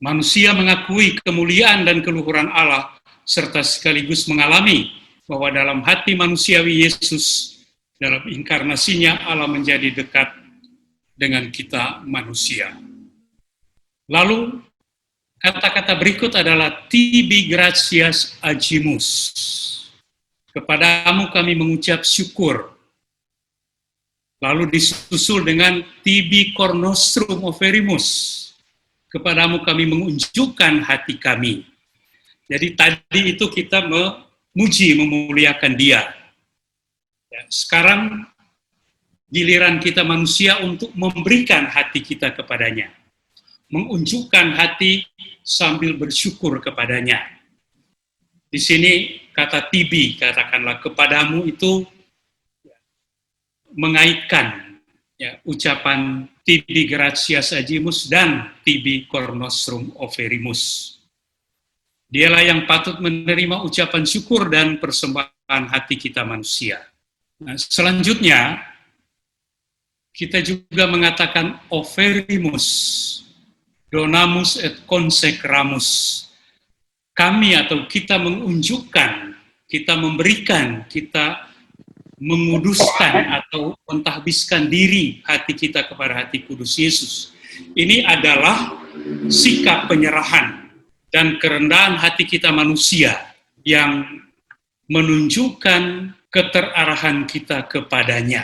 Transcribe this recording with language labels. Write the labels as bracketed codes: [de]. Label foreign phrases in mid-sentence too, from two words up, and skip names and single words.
[id] Manusia mengakui kemuliaan dan keluhuran Allah, serta sekaligus mengalami bahwa dalam hati manusiawi Yesus, dalam inkarnasinya Allah menjadi dekat dengan kita manusia. Lalu, kata-kata berikut adalah [la] tibi gratias agimus. [id] Kepadamu kami mengucap syukur. Lalu disusul dengan [la] tibi cor nostrum oferimus. [id] Kepadamu kami menunjukkan hati kami. Jadi tadi itu kita memuji, memuliakan Dia. Ya, sekarang giliran kita manusia untuk memberikan hati kita kepadanya. Menunjukkan hati sambil bersyukur kepadanya. Di sini kata tibi, katakanlah kepadamu itu mengaitkan ya, ucapan [la] tibi gratias agimus [id] dan [la] tibi cor nostrum oferimus. [id] Dialah yang patut menerima ucapan syukur dan persembahan hati kita manusia. Nah, selanjutnya, kita juga mengatakan [la] oferimus, donamus et consecramus. [id] Kami atau kita menunjukkan, kita memberikan, kita menguduskan atau mentahbiskan diri hati kita kepada hati kudus Yesus. Ini adalah sikap penyerahan dan kerendahan hati kita manusia yang menunjukkan keterarahan kita kepadanya.